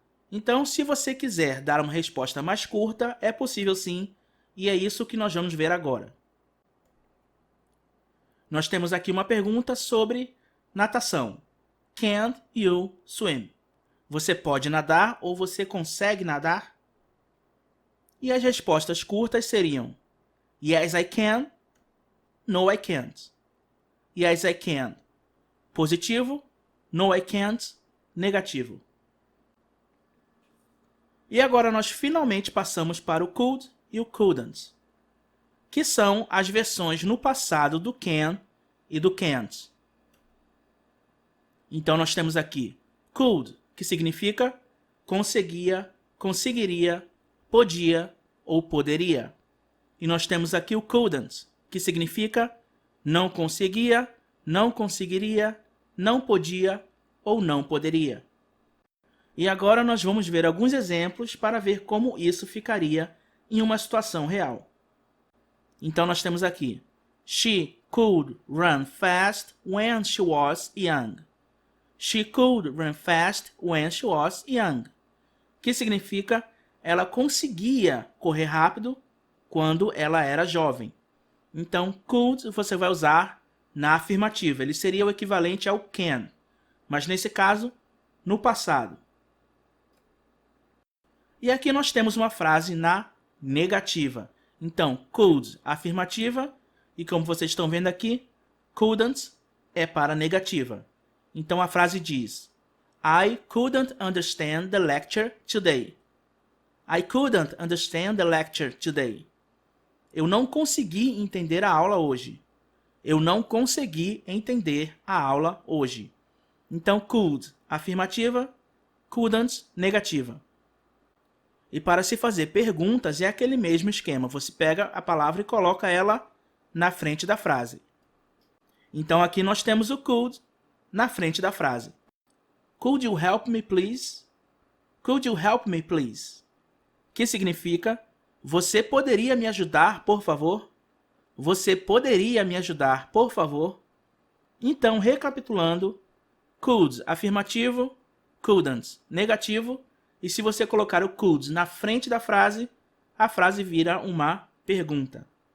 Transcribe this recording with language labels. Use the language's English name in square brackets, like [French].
[Portuguese] Então, se você quiser dar uma resposta mais curta, é possível sim, e é isso que nós vamos ver agora. Nós temos aqui uma pergunta sobre natação. [English] Can you swim? [Portuguese] Você pode nadar ou você consegue nadar? E as respostas curtas seriam [English] Yes, I can. No, I can't. Yes, I can. Positivo. No, I can't. Negativo. [Portuguese] E agora nós finalmente passamos para o could e o couldn't, que são as versões no passado do can e do can't. Então nós temos aqui could, que significa conseguia, conseguiria, podia ou poderia. E nós temos aqui o couldn't, que significa não conseguia, não conseguiria, não podia ou não poderia. E agora nós vamos ver alguns exemplos para ver como isso ficaria em uma situação real. Então nós temos aqui [English] She could run fast when she was young. She could run fast when she was young. [Portuguese] Que significa ela conseguia correr rápido quando ela era jovem. Então, could você vai usar na afirmativa. Ele seria o equivalente ao can, mas nesse caso, no passado. E aqui nós temos uma frase na negativa. Então, could, afirmativa, e como vocês estão vendo aqui, couldn't é para negativa. Então a frase diz, [English] I couldn't understand the lecture today. I couldn't understand the lecture today. [Portuguese] Eu não consegui entender a aula hoje. Eu não consegui entender a aula hoje. Então, could, afirmativa, couldn't, negativa. E para se fazer perguntas, é aquele mesmo esquema. Você pega a palavra e coloca ela na frente da frase. Então, aqui nós temos o could na frente da frase. [English] Could you help me, please? Could you help me, please? [Portuguese] Que significa, você poderia me ajudar, por favor? Você poderia me ajudar, por favor? Então, recapitulando, could, afirmativo, couldn't, negativo, e se você colocar o could na frente da frase, a frase vira uma pergunta.